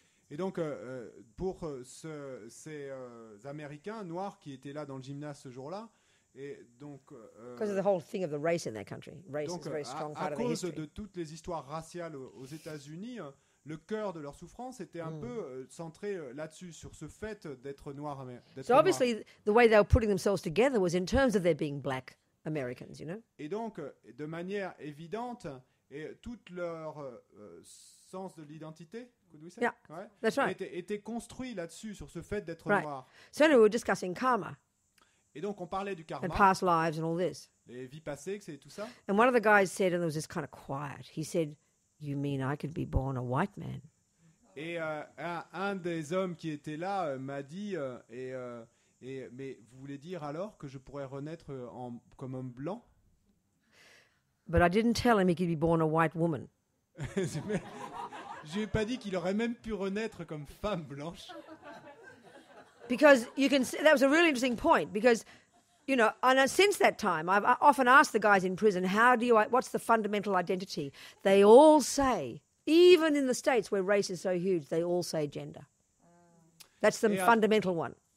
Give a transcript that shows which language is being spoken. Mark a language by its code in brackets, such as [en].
[fr] Et donc, pour ces Américains noirs qui étaient là dans le gymnase ce jour-là, et donc, [en] because of the whole thing of the race in that country, race [fr] donc, [en] is a very strong part of the history. [fr] À cause de toutes les histoires raciales aux États-Unis, le cœur de leur souffrance était un peu centré là-dessus, sur ce fait d'être noir. [en] So obviously, the way they were putting themselves together was in terms of their being black Americans, [fr] Et donc, de manière évidente, et tout leur sens de l'identité, [en] yeah, that's right, [fr] était construit là-dessus, sur ce fait d'être noir. [en] So we were discussing karma. [fr] Et donc, on parlait du karma, [en] and past lives and all this. [fr] Les vies passées, c'est tout ça. [en] And one of the guys said, and it was just kind of quiet, he said, "You mean I could be born a white man?" [fr] Et un des hommes qui était là m'a dit, mais vous voulez dire alors que je pourrais renaître comme homme blanc? [en] But I didn't tell him he could be born a white woman. [fr] Je lui ai pas dit qu'il aurait même pu renaître comme femme blanche. [en] Because you can see, that was a really interesting point, because, and since that time, I've often asked the guys in prison, what's the fundamental identity? They all say, even in the States where race is so huge, they all say gender. That's the fundamental one.